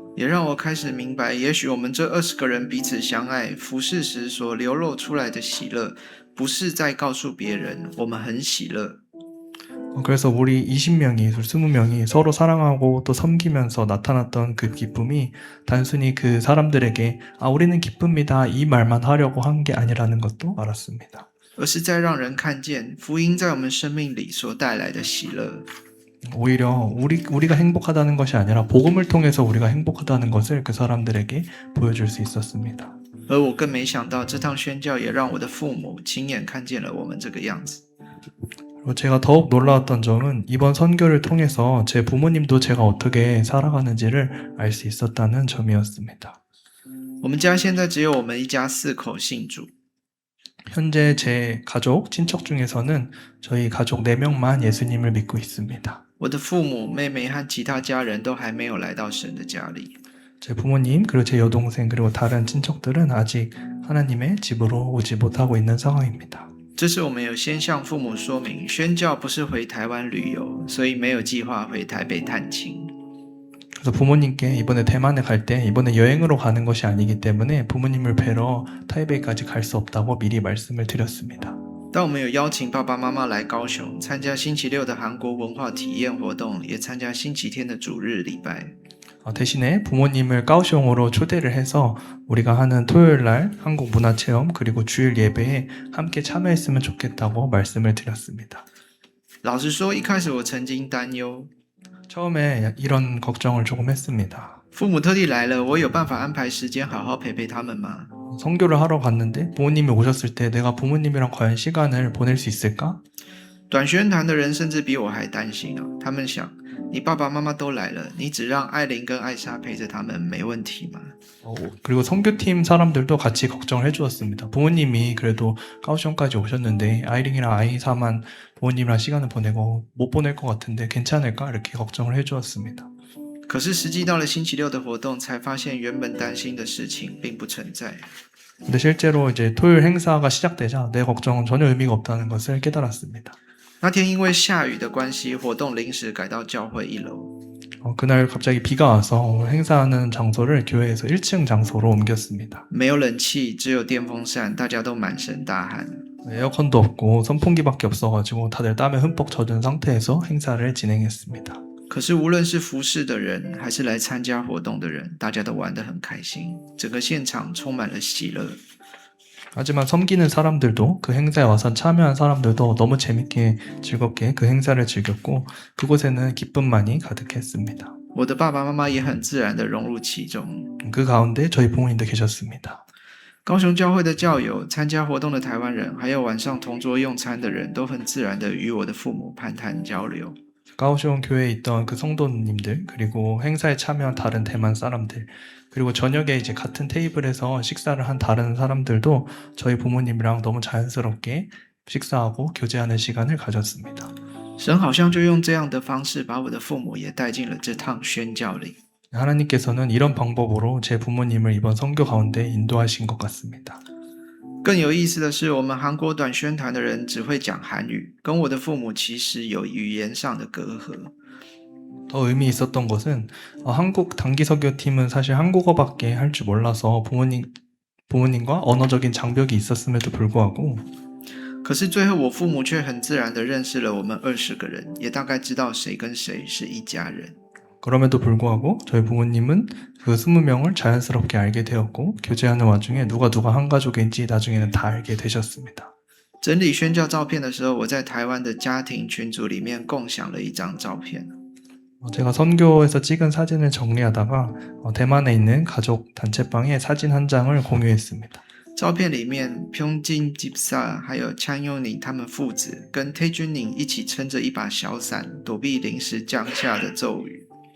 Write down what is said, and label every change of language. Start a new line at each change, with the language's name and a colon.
Chinese: 也让我开始明白，也许我们这20个人彼此相爱、服侍时所流露出来的喜乐，不是在告诉别人我们很喜乐。
Korean: 그래서 우리 20명이, 20명이 서로 사랑하고 또 섬기면서 나타났던 그 기쁨이 단순히 그 사람들에게 우리는 기쁩니다 이 말만 하려고 한 게 아니라는 것도 알았습니다.
Chinese: 而是在让人看见福音在我们生命里所带来的喜乐。
Korean: 오히려 우리가 행복하다는 것이 아니라 복음을 통해서 우리가 행복하다는 것을 그 사람들에게 보여줄 수 있었습니다.
Chinese: 而我更没想到，这趟宣教也让我的父母亲眼看见了我们这个样子。
Korean: 그리고 제가 더욱 놀라웠던 점은 이번 선교를 통해서 제 부모님도 제가 어떻게 살아가는지를 알 수 있었다는 점이었습니다.
Chinese: 我们家现在只有我们一家4口信主。
Korean: 현재 제 가족, 친척 중에서는 저희 가족 4명만 예수님을 믿고 있습니다.
Chinese: 我的父母、妹妹和其他家人都还没有来到神的家里。
Korean: 제 부모님, 그리고 제 여동생, 그리고 다른 친척들은 아직 하나님의 집으로 오지 못하고 있는 상황입니다.
Chinese: 这是我们有先向父母说明，宣教不是回台湾旅游，所以没有计划回台北探亲。
Korean: 그래서 부모님께 이번에 대만에 갈 때 이번에 여행으로 가는 것이 아니기 때문에 부모님을 뵈러 타이베이까지 갈 수 없다고 미리 말씀을 드렸습니다.
Chinese: 但我们有邀请爸爸妈妈来高雄参加星期六的韩国文化体验活动，也参加星期天的主日礼拜。
Korean: 대신에 부모님을 까오숑으로 초대를 해서 우리가 하는 토요일 날 한국 문화체험 그리고 주일 예배에 함께 참여했으면 좋겠다고 말씀을 드렸습니다.
Chinese: 老实说，一开始我曾经担忧，
Korean: 처음에 이런 걱정을 조금 했습니다.
Chinese: 父母特地来了，我有办法安排时间好好陪陪他们吗？
Korean: 선교를 하러 갔는데 부모님이 오셨을 때 내가 부모님이랑 과연 시간을 보낼 수 있을까?
Chinese: 短宣团的人甚至比我还担心哦，他们想，你爸爸妈妈都来了，你只让艾琳跟艾莎陪着他们，没问题吗？
Korean: 그리고 선교팀 사람들도 같이 걱정을 해주었습니다. 부모님이 그래도 까오숑까지 오셨는데 아이링이랑 아이사만 부모님이랑 시간을 보내고 못 보낼 것 같은데 괜찮을까? 이렇게 걱정을 해주었습니다.
Chinese: 可是实际到了星期六的活动，才发现原本担心的事情并不存在。
Korean: 근데 실제로 이제 토요일 행사가 시작되자 내 걱정은 전혀 의미가 없다는 것을 깨달았습니다.
Chinese: 那天因为下雨的关系，活动临时改到教会1楼。
Korean: 그날 갑자기 비가 와서 행사하는 장소를 교회에서 1층 장소로 옮겼습니다.
Chinese: 没有冷气，只有电风扇，大家都满身大汗。
Korean: 에어컨도 없고 선풍기밖에 없어가지고 다들 땀에 흠뻑 젖은 상태에서 행사를 진행했습니다.
Chinese: 可是无论是服侍的人，还是来参加活动的人，大家都玩得很开心，整个现场充满了喜乐。
Korean: 하지만 섬기는 사람들도 그 행사에 와서 참여한 사람들도 너무 재밌게 즐겁게 그 행사를 즐겼고 그곳에는 기쁨만이 가득했습니다.
Chinese: 我的爸爸妈妈也很自然地融入其中。
Korean: 그 가운데 저희 부모님도 계셨습니다.
Chinese: 高雄教会的教友、参加活动的台湾人，还有晚上同桌用餐的人都很自然地与我的父母攀谈交流。
Korean: 가오시온 교회에 있던 그 성도님들 그리고 행사에 참여한 다른 대만 사람들 그리고 저녁에 이제 같은 테이블에서 식사를 한 다른 사람들도 저희 부모님이랑 너무 자연스럽게 식사하고 교제하는 시간을 가졌습니다.
Chinese: 神好像就用这样的方式把我的父母也带进了这趟宣教里。
Korean: 하나님께서는 이런 방법으로 제 부모님을 이번 선교 가운데 인도하신 것 같습니다.
Chinese: 更有意思的是，我们韩国短宣团的人只会讲韩语，跟我的父母其实有语言上的隔阂。
Korean: 더 의미 있었던 것은 한국 단기 선교팀은 사실 한국어밖에 할 줄 몰라서 부모님과 언어적인 장벽이 있었음에도 불구하고
Chinese: 可是最后我父母却很自然地认识了我们20个人，也大概知道谁跟谁是一家人。
Korean: 그럼에도 불구하고 저희 부모님은 그 20명을 자연스럽게 알게 되었고 교제하는 와중에 누가 한 가족인지 나중에는 다 알게 되셨습니다.
Chinese: 整理宣教照片的时候，我在台湾的家庭群组里面共享了一张照片。
Korean: 제가 선교에서 찍은 사진을 정리하다가 대만에 있는 가족 단체방에 사진 한 장을 공유했습니다.
Chinese: 照片里面，평진집사还有찬용닝他们父子跟태준닝一起撑着一把小伞，躲避临时降下的骤雨。